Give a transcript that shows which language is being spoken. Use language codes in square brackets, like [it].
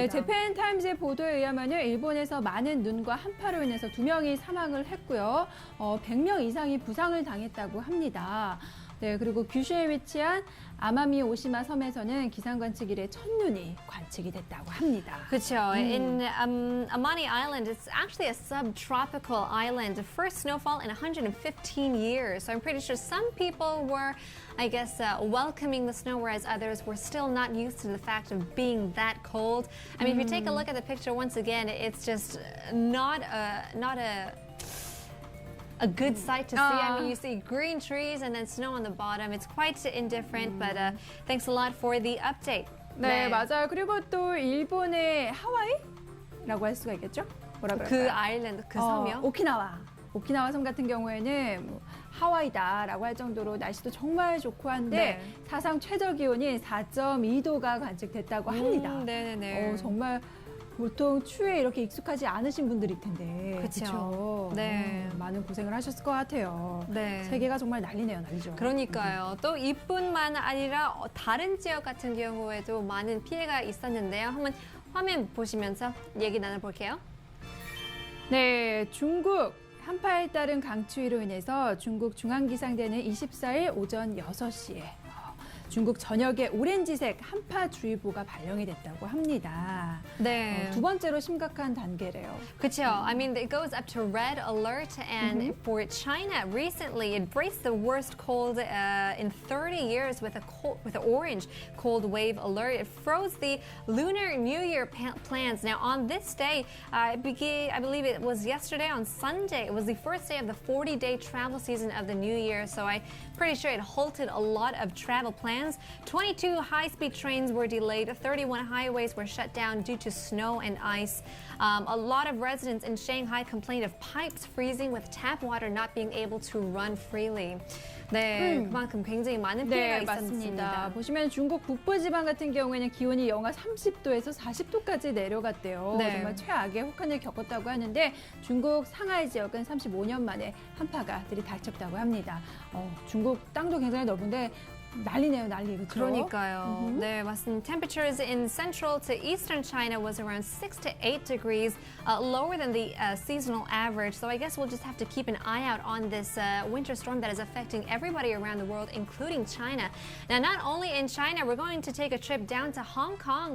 [ko] 네, 재팬 타임즈의 보도에 의하면 일본에서 많은 눈과 한파로 인해서 2명이 사망을 했고요. 100명 이상이 부상을 당했다고 합니다. 네, 그리고 규슈에 위치한 아마미 오시마 섬에서는 기상 관측 이래 첫눈이 관측이 됐다고 합니다. 그렇죠. [en] In Amani Island, it's actually a subtropical island. The first snowfall in 115 years. So I'm pretty sure some people were, I guess, welcoming the snow, whereas others were still not used to the fact of being that cold. I mean, if you take a look at the picture once again, it's just not a good sight to see. I mean, you see green trees and then snow on the bottom. It's quite indifferent, but thanks a lot for the update. [ko] 네, 맞아요. 그리고 또 일본의 하와이라고 할 수가 있겠죠? 뭐라 그 그럴까요? 아일랜드, 그 섬이요? 오키나와 섬 같은 경우에는 뭐 하와이다라고 할 정도로 날씨도 정말 좋고 한데 네. 사상 최저 기온이 4.2도가 관측됐다고 합니다. 네네네. 정말 보통 추위에 이렇게 익숙하지 않으신 분들일 텐데. 그쵸. 그쵸? 네. 많은 고생을 하셨을 것 같아요. 네. 세계가 정말 난리네요, 난리죠. 그러니까요. 또 이뿐만 아니라 다른 지역 같은 경우에도 많은 피해가 있었는데요. 한번 화면 보시면서 얘기 나눠볼게요. 네, 중국 한파에 따른 강추위로 인해서 중국 중앙기상대는 24일 오전 6시에 중국 전역에 오렌지색 한파주의보가 발령이 됐다고 합니다. 네. 두 번째로 심각한 단계래요. 그렇죠. [en] I mean, it goes up to red alert, and for China, recently it braced the worst cold in 30 years with an orange cold wave alert. It froze the Lunar New Year plans. Now, on this day, I believe it was yesterday on Sunday. It was the first day of the 40-day travel season of the new year, so I'm pretty sure it halted a lot of travel plans. 22 high-speed trains were delayed. 31 highways were shut down due to snow and ice. A lot of residents in Shanghai complained of pipes freezing with tap water not being able to run freely. [ko] 네, 그만큼 굉장히 많은 피해가 네, 맞습니다. 있었습니다. 보시면 중국 북부지방 같은 경우에는 기온이 영하 30도에서 40도까지 내려갔대요. 네. 정말 최악의 혹한을 겪었다고 하는데 중국 상하이 지역은 35년 만에 한파가 들이닥쳤다고 합니다. 중국 땅도 굉장히 넓은데 난리네요, 난리. 그렇죠? 그러니까요. 네, 맞습니다. [en] Temperatures in central to eastern China was around 6 to 8 degrees lower than the seasonal average. So I guess we'll just have to keep an eye out on this winter storm that is affecting everybody around the world, including China. Now, not only in China, we're going to take a trip down to Hong Kong.